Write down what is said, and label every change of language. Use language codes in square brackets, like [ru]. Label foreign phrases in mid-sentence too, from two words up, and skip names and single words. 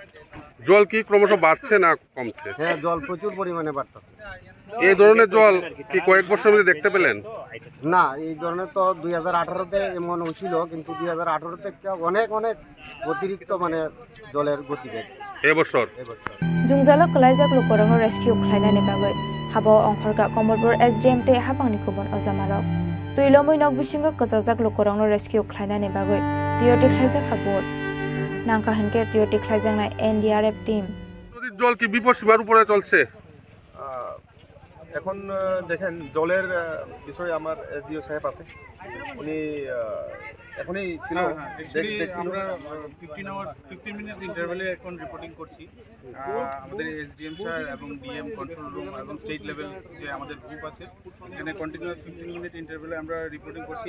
[bn] জল কি ক্রমশ বাড়ছে না কমছে? হ্যাঁ, জল প্রচুর পরিমাণে বাড়তেছে। এই ধরনের জল কি কয়েক বছর মধ্যে দেখতে পেলেন? না, এই ধরনের তো 2018-তে এমন হয়েছিল, কিন্তু 2018 থেকে অনেক অনেক অতিরিক্ত মানে জলের গতিবেগ এবছর। [trp] जुंजालो कलाइजाक लोकरंग रेस्किउ खालायनायनि बागै हाबाव अंखरगा कमलपुर एसडिएम ते हाबांनि कुबन अजामारक तुइलमै नक बिसिंगो कजाजाक लोकरंग रेस्किउ खालायनायनि बागै तियोटि खालायजाक हाबुर नांका हनके तियोटि खालायजांनाय एनडीआरएफ टीम। [bn] নদীর জল কি বিপদসীমার উপরে চলছে? এখন দেখেন জলের বিষয়ে আমার এসডিও সাহেব আছে, উনি এখনই ছিল। আমরা 15 [en] minutes interval [bn] এখন রিপোর্টিং করছি। আমাদের এসডিএম স্যার এবং [en] DM control room [bn] এবং [en] state level [bn] যে আমাদের গ্রুপ আছে, এখানে [en] continuous 15 minute interval [bn] আমরা রিপোর্টিং করছি।